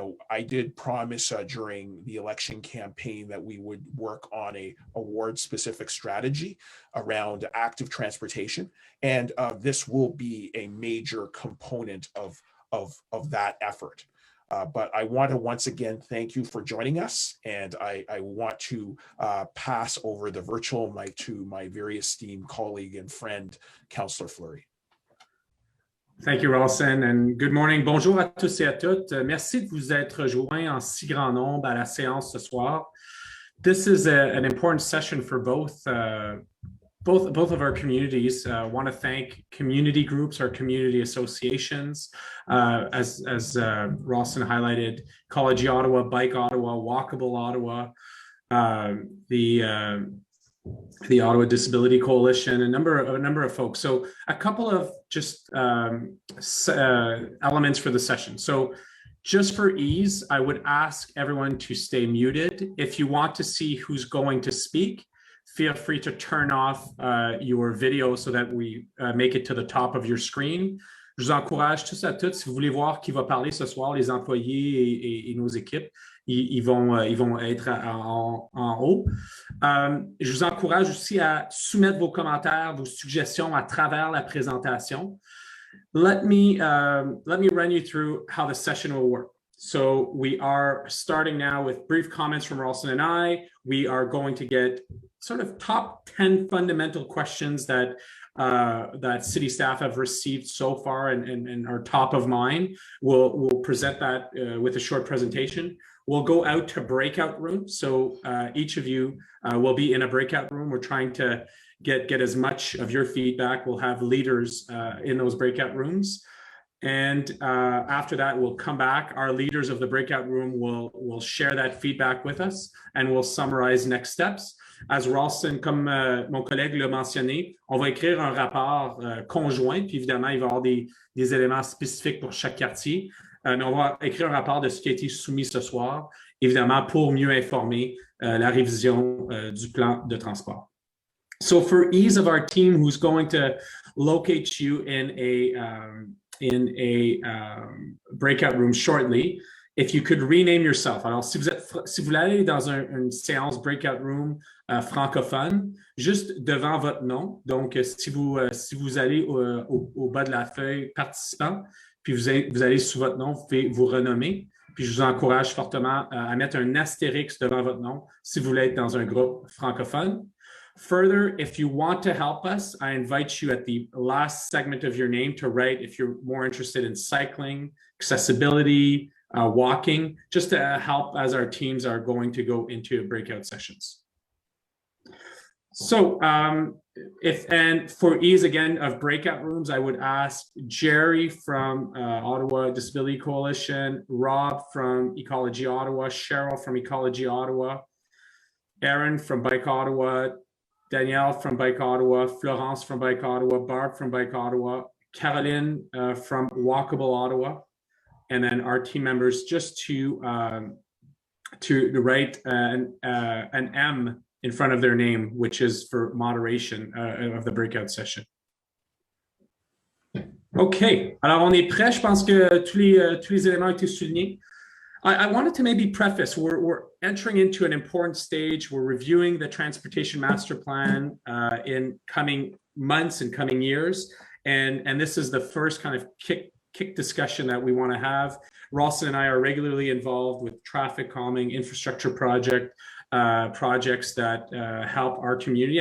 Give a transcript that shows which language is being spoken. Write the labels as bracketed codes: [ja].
[en] I did promise during the election campaign that we would work on a ward-specific strategy around active transportation, and this will be a major component of that effort. But I want to once again thank you for joining us, and I want to pass over the virtual mic to my very esteemed colleague and friend, Councillor Fleury. Thank you, Rawlson, and good morning. [fr] Bonjour à tous et à toutes. Merci de vous être joints en si grand nombre à la séance ce soir. [en] This is an important session for both of our communities. I want to thank community groups, our community associations, as Rawlson highlighted, Ecology Ottawa, Bike Ottawa, Walkable Ottawa, the Ottawa Disability Coalition, a number of folks. So a couple of just elements for the session. So just for ease, I would ask everyone to stay muted. If you want to see who's going to speak, feel free to turn off your video so that we make it to the top of your screen. [fr] Je vous encourage tous à toutes, si vous voulez voir qui va parler ce soir, les employés et nos équipes, ils vont être en haut. Je vous encourage aussi à soumettre vos commentaires, vos suggestions à travers la présentation. [en] Let me run you through how the session will work. So we are starting now with brief comments from Rawlson and I. We are going to get sort of top 10 fundamental questions that that city staff have received so far and are top of mind. We'll present that with a short presentation. We'll go out to breakout rooms. So each of you will be in a breakout room. We're trying to get as much of your feedback. We'll have leaders in those breakout rooms. And after that, we'll come back. Our leaders of the breakout room will share that feedback with us and we'll summarize next steps. As Rawlson, [fr] comme mon collègue l'a mentionné, on va écrire un rapport conjoint, puis évidemment, il va y avoir des éléments spécifiques pour chaque quartier. Mais on va écrire un rapport de ce qui a été soumis ce soir, évidemment, pour mieux informer la révision du plan de transport. [en] So for ease of our team who's going to locate you in a breakout room shortly, if you could rename yourself. [fr] Alors, si vous allez dans une séance breakout room francophone, juste devant votre nom, donc si vous allez au bas de la feuille participant, puis vous allez sous votre nom, vous pouvez vous renommer. Puis je vous encourage fortement à mettre un astérix devant votre nom si vous voulez être dans un groupe francophone. [en] Further, if you want to help us, I invite you at the last segment of your name to write if you're more interested in cycling, accessibility, walking, just to help as our teams are going to go into breakout sessions. So and for ease again of breakout rooms, I would ask Jerry from Ottawa Disability Coalition, Rob from Ecology Ottawa, Cheryl from Ecology Ottawa, Aaron from Bike Ottawa, Danielle from Bike Ottawa, Florence from Bike Ottawa, Barb from Bike Ottawa, Caroline from Walkable Ottawa, and then our team members just to write an M in front of their name, which is for moderation of the breakout session. [fr] OK, alors on est prêt. Je pense que tous les éléments ont été soulignés. [en] I wanted to maybe preface, we're entering into an important stage. We're reviewing the Transportation Master Plan in coming months and coming years. And this is the first kind of kick discussion that we want to have. Rawlson and I are regularly involved with traffic calming, infrastructure projects that help our community.